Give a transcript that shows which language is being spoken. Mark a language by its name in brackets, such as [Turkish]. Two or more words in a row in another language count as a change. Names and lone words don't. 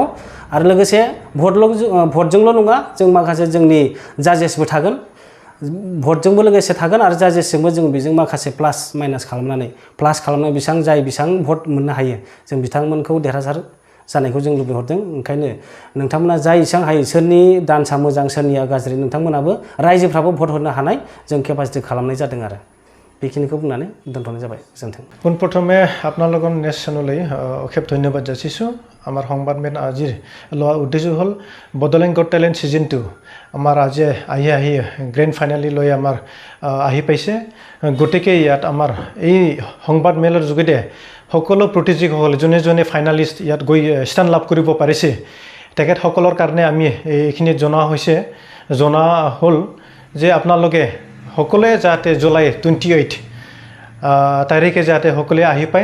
[Bodo] आरो लोगोसे भटजोंल' नङा, जों माखासे जोंनि जाजेसबो थागोन, भटजोंबो लोगोसे थागोन आरो जाजेसजोंबो जों बेजों माखासे प्लास माइनास खालामनानै बेसेबां भट मोननो हायो जों बिथांमोनखौ देरहासार जानायखौ जों लुबैहरदों। ओंखायनो नोंथांमोना जा एसेबां हायो, सोरनि डान्सआ मोजां सोरनिया गाज्रि, नोंथांमोनाबो रायजोफ्राबो भट होनो हानाय जों केपासिटि खालामनाय जादों। आरो बेखिनिखौ बुंनानै दोनथ'नाय जाबाय। गोजोन्थों। [Assamese] পোনপ্ৰথমে আপোনালোকৰ নেশ্যনলৈ অশেষ ধন্যবাদ যাচিছোঁ। আমাৰ সংবাদ মেল আজিৰ লোৱা উদ্দেশ্য হ'ল বড'লেণ্ড গট টেলেণ্ট ছিজন 2 আমাৰ আজি আহি [English] grand finale [Assamese] লৈ আমাৰ আহি পাইছে। গতিকে ইয়াত আমাৰ এই সংবাদ মেলৰ যোগেদি সকলো প্ৰতিযোগীসকল যোনে ফাইনেলিষ্ট ইয়াত গৈ স্থান লাভ কৰিব পাৰিছে তেখেতসকলৰ কাৰণে আমি এইখিনি জনোৱা হ'ল যে আপোনালোকে সকলোৱে যাতে জুলাই 28 তাৰিখে যাতে সকলোৱে আহি পায়।